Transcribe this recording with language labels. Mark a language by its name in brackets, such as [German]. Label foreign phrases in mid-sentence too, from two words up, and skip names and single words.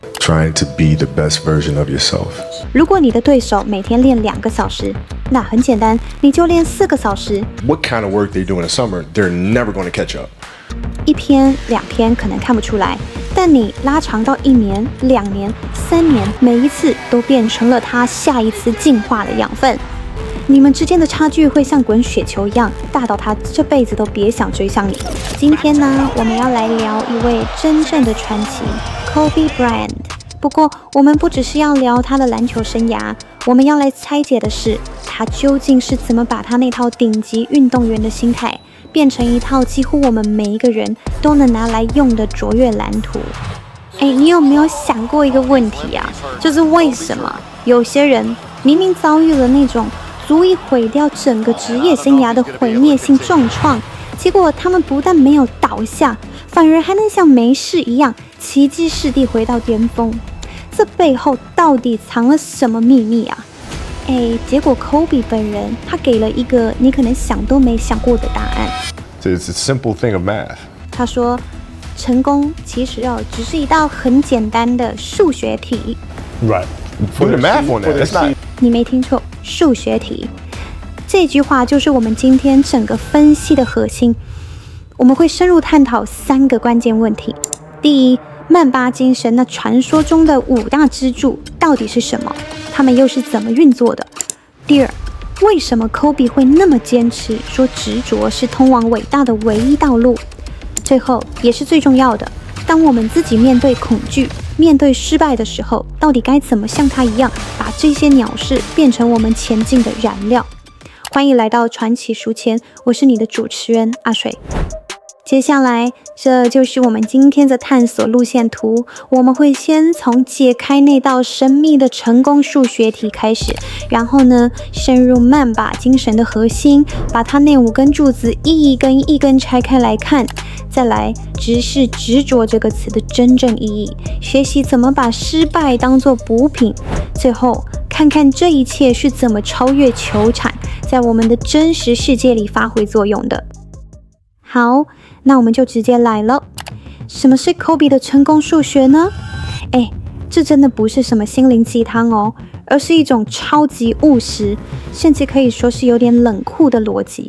[English] Trying to be the best version of yourself. [Chinese] 如果你的对手每天练2個小時，那很簡單，你就練4個小時。 [English] What kind of work they do in the summer, they're never going to catch up. [Chinese] 1 篇2篇可能看不出來，但你拉長到1年、2年、3年，每一次都變成了他下一次進化的養分。你們之間的差距會像滾雪球一樣，大到他這輩子都別想追上你。今天呢，我們要來聊一位真正的傳奇 Kobe Bryant。不過，我們不只是要聊他的籃球生涯，我們要來拆解的是，他究竟是怎麼把他那套頂級運動員的心態，變成一套幾乎我們每一個人都能拿來用的卓越藍圖。你有沒有想過一個問題啊？就是為什麼有些人明明遭遇了那種足以毀掉整個職業生涯的毀滅性重創，結果他們不但沒有倒下，反而還能像沒事一樣奇蹟似地回到巔峰？這背後到底藏了什麼秘密啊？結果 Kobe 本人他給了一個你可能想都沒想過的答案。 [English] It's a simple thing of math. [Chinese] 他說，成功其實只是一道很簡單的數學題。 [English] Right. Put the math on that. That's not. [Chinese] 你沒聽錯，數學題。這句話就是我們今天整個分析的核心。我們會深入探討3個關鍵問題。第一，曼巴精神那傳說中的5大支柱到底是什麼？他們又是怎麼運作的？第二，為什麼 Kobe 會那麼堅持說執着是通往偉大的唯一道路？最後，也是最重要的，當我們自己面對恐懼、面對失敗的時候，到底該怎麼像他一樣，把這些鳥事變成我們前進的燃料？歡迎來到傳奇書籤，我是你的主持人阿水。接下來，這就是我們今天的探索路線圖。我們會先從解開那道神秘的成功數學題開始，然後呢，深入曼巴精神的核心，把它那5根柱子一根一根拆開來看。再來，直視執着這個詞的真正意義，學習怎麼把失敗當作補品。最後，看看這一切是怎麼超越球場，在我們的真實世界裡發揮作用的。好，那我們就直接來了。什麼是 Kobe 的成功數學呢？這真的不是什麼心靈雞湯哦，而是一種超級務實，甚至可以說是有點冷酷的邏輯。